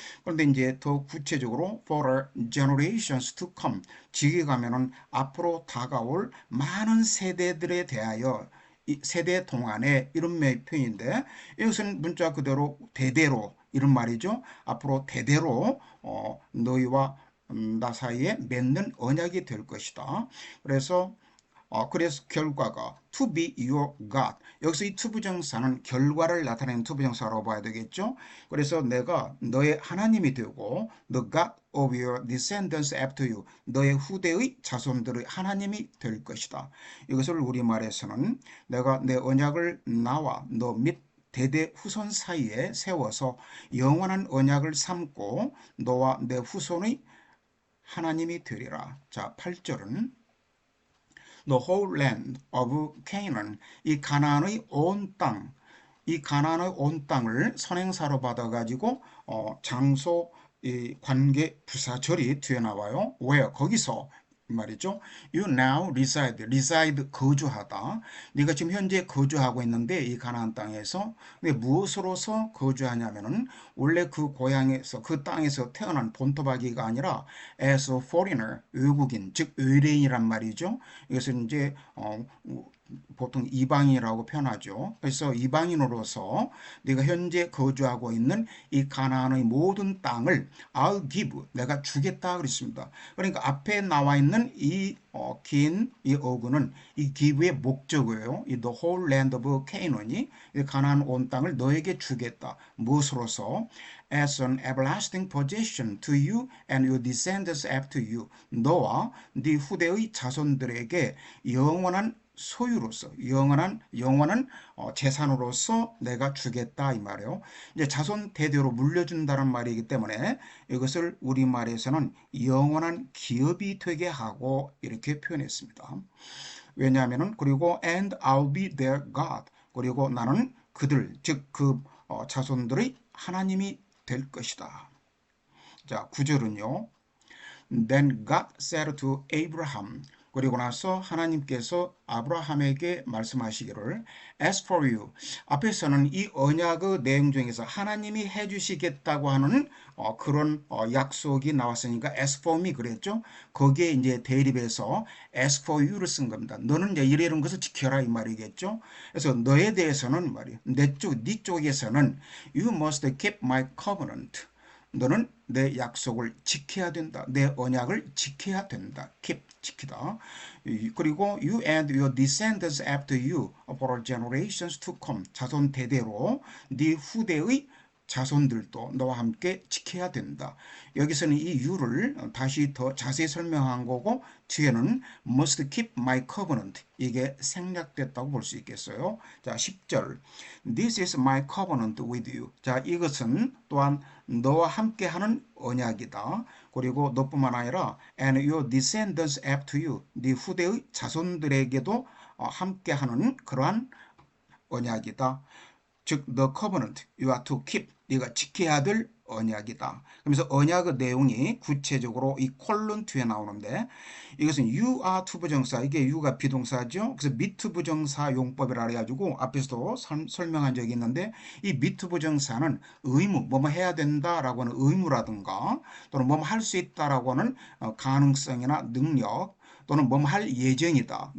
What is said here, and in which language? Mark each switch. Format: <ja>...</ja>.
<ko>그런데 이제 더 구체적으로</ko> <en>for generations to come</en> <ko>뒤에 가면은 앞으로 다가올 많은 세대들에 대하여 이 세대 동안에 이런 표현인데 이것은 문자 그대로 대대로 이런 말이죠. 앞으로 대대로 너희와 나 사이에 맺는 언약이 될 것이다. 그래서 결과가</ko> <en>to be your God.</en> <ko>여기서 이 투부정사는 결과를 나타내는 투부정사라고 봐야 되겠죠. 그래서 내가 너의 하나님이 되고</ko> <en>the God of your descendants after you.</en> <ko>너의 후대의 자손들의 하나님이 될 것이다. 이것을 우리말에서는 내가 내 언약을 나와 너 및 대대 후손 사이에 세워서 영원한 언약을 삼고 너와 내 후손의 하나님이 되리라. 자, 8절은</ko> <en>The whole land of Canaan,</en> <ko>이 가나안의 온 땅, 이 가나안의 온 땅을 선행사로 받아가지고 장소 이 관계 부사절이 뒤에 나와요. where 거기서 말이죠.</ko> <en>You now reside</en> <ko>거주하다. 네가 지금 현재 거주하고 있는데 이 가나안 땅에서 근데 무엇으로서 거주하냐면은 원래 그 고향에서 그 땅에서 태어난 본토박이가 아니라</ko> <en>as a foreigner</en> <ko>외국인 즉 의뢰인이란 말이죠. 이것은 이제 보통 이방인이라고 표현하죠. 그래서 이방인으로서 네가 현재 거주하고 있는 이 가나안의 모든 땅을</ko> <en>I'll give</en> <ko>내가 주겠다 그랬습니다. 그러니까 앞에 나와 있는 이 긴 이 어구는 이 give의 목적어예요. 이</ko> <en>the whole land of Canaan</en> <ko>이 가나안 온 땅을 너에게 주겠다. 무엇으로서?</ko> <en>As an everlasting possession to you and your descendants after you.</en> <ko>너와 네 후대의 자손들에게 영원한 소유로서 영원한 재산으로서 내가 주겠다 이 말이에요. 이제 자손 대대로 물려준다는 말이기 때문에 이것을 우리말에서는 영원한 기업이 되게 하고 이렇게 표현했습니다. 왜냐하면은 그리고</ko> <en>and I'll be their God</en> <ko>그리고 나는 그들 즉 그 자손들의 하나님이 될 것이다. 자, 9절은요.</ko> <en>Then God said to Abraham</en> <ko>그리고 나서 하나님께서 아브라함에게 말씀하시기를 As for you 앞에서는 이 언약의 내용 중에서 하나님이 해주시겠다고 하는 그런 약속이 나왔으니까 As for me 그랬죠. 거기에 이제 대립해서 As for you를 쓴 겁니다. 너는 이제 이런 것을 지켜라 이 말이겠죠. 그래서 너에 대해서는 말이에요. 네 쪽에서는</ko> <en>You must keep my covenant.</en> <ko>너는 내 약속을 지켜야 된다. 내 언약을 지켜야 된다. keep, 지키다.</ko> <en>그리고 you and your descendants after you for generations to come.</en> <ko>자손 대대로 네 후대의 자손들도 너와 함께 지켜야 된다. 여기서는 이 you를 다시 더 자세히 설명한 거고 뒤에는</ko> <en>must keep my covenant</en> <ko>이게 생략됐다고 볼 수 있겠어요. 자, 10절</ko> <en>This is my covenant with you.</en> <ko>자, 이것은 또한 너와 함께하는 언약이다. 그리고 너뿐만 아니라</ko> <en>and your descendants after you.</en> <ko>네 후대의 자손들에게도 함께하는 그러한 언약이다. 즉</ko> <en>the covenant you are to keep.</en> <ko>네가 지켜야 될 언약이다. 그러면서 언약의 내용이 구체적으로 이 콜론 뒤에 나오는데 이것은 you are to 부정사 이게 you가 비동사죠. 그래서 meet 부정사 용법이라 해가지고 앞에서도 설명한 적이 있는데 이 meet 부정사는 의무 뭐뭐 해야 된다라고 하는 의무라든가 또는 뭐뭐 할 수 있다라고 하는 가능성이나 능력 또는 뭐뭐 할 예정이다.</ko>